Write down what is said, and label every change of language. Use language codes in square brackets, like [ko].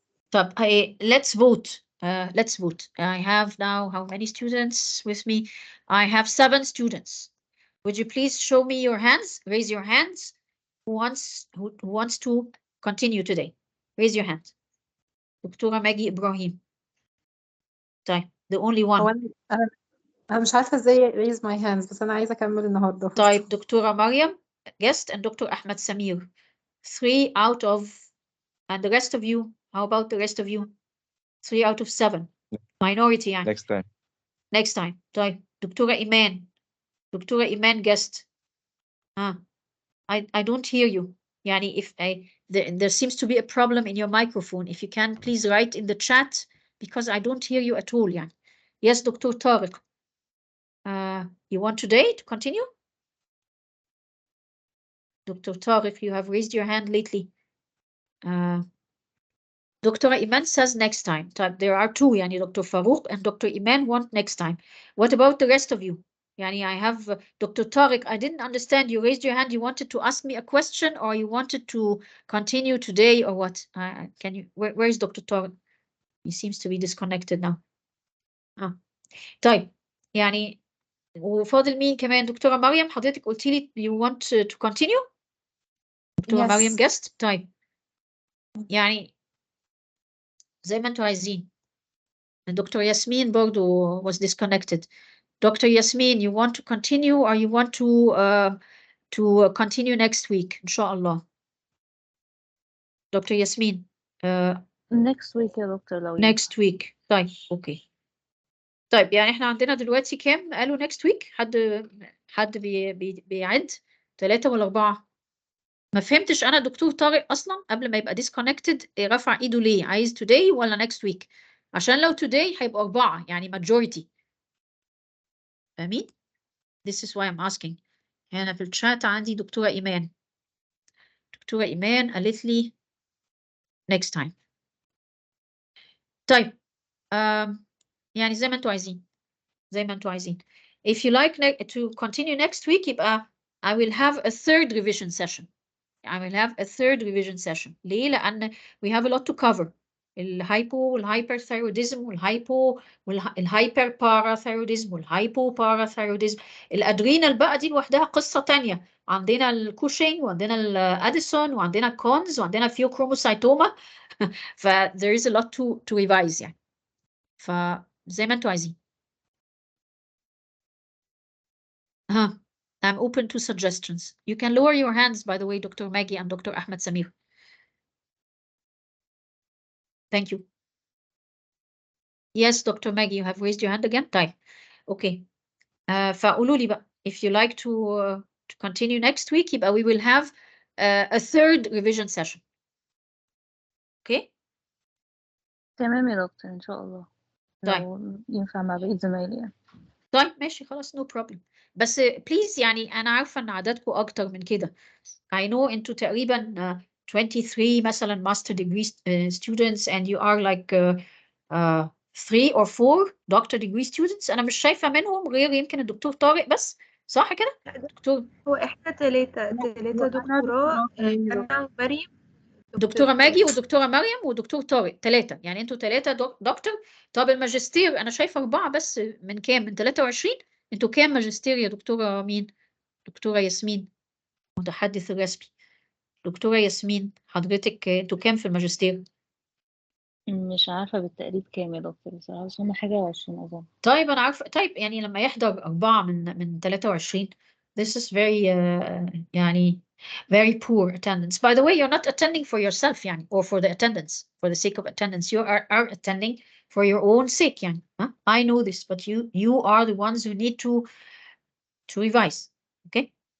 [en] طب let's vote. Let's vote. I have now how many students with me? I have 7 students. Would you please show me your hands? Raise your hands. Who wants to continue today? Raise your hand. دكتورة Maggie إبراهيم. طيب, the only [ar] هو [en] one. [ar] أنا مش عارفة ازاي [en] raise my hands [ar] بس أنا عايزة أكمل النهاردة. [en] طيب, دكتورة مريم, guest, and Dr. Ahmed Samir. 3 out of, and the rest of you, how about the rest of you? 3 out of 7. Minority يعني. Next time. Next time. طيب, دكتورة إيمان. [ar] دكتورة إيمان guest. [en] I don't hear you. Yani if there seems to be a problem in your microphone. If you can, please write in the chat because I don't hear you at all. Yani. Yes, Dr. Tariq. You want today to continue? Dr. Tariq, you have raised your hand lately. Dr. Iman says next time. There are 2, yani Dr. Farouk and Dr. Iman want next time. What about the rest of you? Yani I have Dr. Tariq, I didn't understand. You raised your hand. You wanted to ask me a question or you wanted to continue today or what? Can you, where is Dr. Tariq? He seems to be disconnected now. [ar] طيب, يعني وفاضل مين كمان؟ دكتورة مريم, حضرتك قلتي لي [en] you want to continue? [ar] دكتورة [en] Yes. [ar] مريم guest. طيب, يعني زي ما انتوا عايزين. [en] Dr. Yasmin برضو was disconnected. Dr. Yasmin, you want to continue or you want to continue next week, inshallah? Dr. Yasmin. Next week [ar] يا دكتور لو [en] Next week. طيب, okay. [ar] طيب, يعني احنا عندنا دلوقتي كام؟ قالوا [en] next week. [ar] حد بيعد 3 ولا 4؟ ما فهمتش انا دكتور طارق اصلا قبل ما يبقى disconnected رفع ايده ليه؟ عايز today ولا next week؟ عشان لو today هيبقى 4 يعني majority. فاهمين؟ [en] This is why I'm asking. [ar] هنا في الشات عندي دكتورة إيمان. دكتورة إيمان قالت لي next time. طيب, يعني زي ما انتوا عايزين. زي ما انتوا عايزين. [en] If you like to continue next week, [ar] يبقى [en] I will have a 3rd revision session. I will have a 3rd revision session. [ar] ليه؟ لأن [en] we have a lot to cover. [ar] الهايبو والهايبرثايروديزم والهايبو والهايبرباراثايروديزم والهايبوباراثايروديزم. الادرينال بقى دي لوحدها قصة تانية. عندنا الكوشينج وعندنا الاديسون وعندنا الكونز وعندنا فيوكروموسايتوما. [en] ف there is a lot to revise يعني. [ar] فزي ما انتوا عايزين. [en] I'm open to suggestions. You can lower your hands, by the way, Dr. Maggie and Dr. Ahmed Samir. Thank you. Yes, Dr. Maggie, you have raised your hand again. طيب. Okay. [ar] فقولوا لي بقى, [en] if you like to continue next week, [ar] يبقى [en] we will have a 3rd revision session. Okay? [ar] تمام يا دكتور إن شاء الله طيب. لو ينفع مع بقية زمايلي يعني. طيب ماشي خلاص [en] no problem. [ar] بس بليز يعني أنا عارفة إن عددكم أكتر من كده. [en] I know [ar] أنتوا تقريبا 23 مثلا [en] master degree students and you are like 3 or 4 doctor degree students. [ar] أنا مش شايفة منهم غير يمكن الدكتور طارق بس، صح كده؟ دكتور هو احنا تلاتة دكتوراه، أنا ومريم دكتورة ماجي ودكتورة مريم ودكتور طارق، 3 يعني انتوا 3 دكتور. طب الماجستير انا شايفه 4 بس، من كام؟ من 23. انتوا كام ماجستير يا دكتورة مين؟ دكتورة ياسمين متحدث الرسمي. دكتورة ياسمين حضرتك انتوا كام في الماجستير؟ مش عارفة بالتقريب كام يا دكتور بصراحة، بس هم حاجة 20 أظن. طيب انا عارفه. طيب يعني لما يحضر 4 من 23 [en] this is very [ar] يعني [en] very poor attendance. By the way, you're not attending for yourself يعني or for the attendance, for the sake of attendance. You are attending for your own sake يعني. Huh? I know this, but you are the ones who need to revise. Okay.